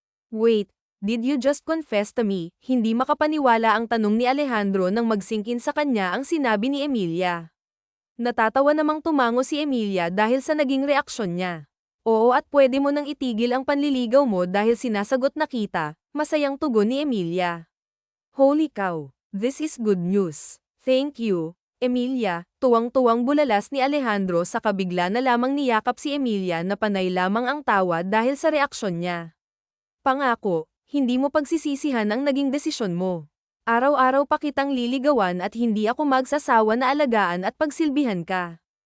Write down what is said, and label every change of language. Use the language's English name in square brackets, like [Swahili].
[English] Wait, did you just confess to me? [Filipino] Hindi makapaniwala ang tanong ni Alejandro nang magsingkin sa kanya ang sinabi ni Emilia. Natatawa namang tumango si Emilia dahil sa naging reaksyon niya. Oo at pwede mo nang itigil ang panliligaw mo dahil sinasagot na kita, masayang tugon ni Emilia. [English] Holy cow, this is good news. Thank you, Emilia. [Filipino] Tuwang-tuwang bulalas ni Alejandro sa kabigla na lamang niyakap si Emilia na panay lamang ang tawa dahil sa reaksyon niya. Pangako, hindi mo pagsisisihan ang naging desisyon mo. Araw-araw pa kitang liligawan at hindi ako magsasawa na alagaan at pagsilbihan ka.